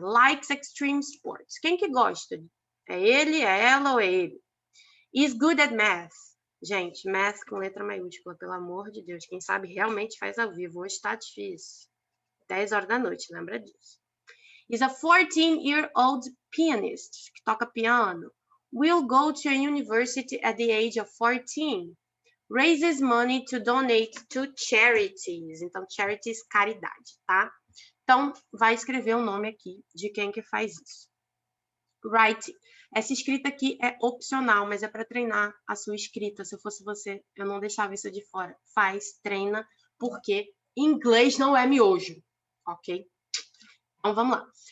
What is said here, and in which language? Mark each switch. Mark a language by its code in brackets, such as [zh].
[en] Likes extreme sports. [pt] Quem que gosta? É ele, é ela ou é ele? [en] Is good at math. [pt] Gente, math com letra maiúscula, pelo amor de Deus. Quem sabe realmente faz ao vivo. Hoje tá difícil. 10 horas da noite, lembra disso. [en] Is a 14-year-old pianist, [pt] que toca piano. [en] Will go to a university at the age of 14. Raises money to donate to charities. [pt] Então, charities, caridade, tá? Então, vai escrever o nome aqui de quem que faz isso. Writing. Essa escrita aqui é opcional, mas é para treinar a sua escrita. Se eu fosse você, eu não deixava isso de fora. Faz, treina, porque inglês não é miojo, ok? Então, vamos lá.